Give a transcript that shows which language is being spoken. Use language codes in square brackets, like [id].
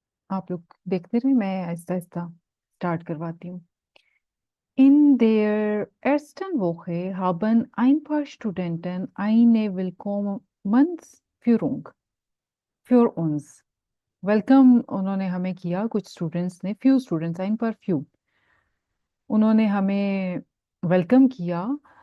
[hi] आप लोग देखते रहे, मैं आहिस्ता आहिस्ता स्टार्ट करवाती हूँ। [de] In der ersten Woche haben ein paar Studenten eine Willkommensführung für uns। [hi] Welcome उन्होंने हमें किया, कुछ स्टूडेंट्स ने, few students, [de] ein paar [hi] few, उन्होंने हमें वेलकम किया।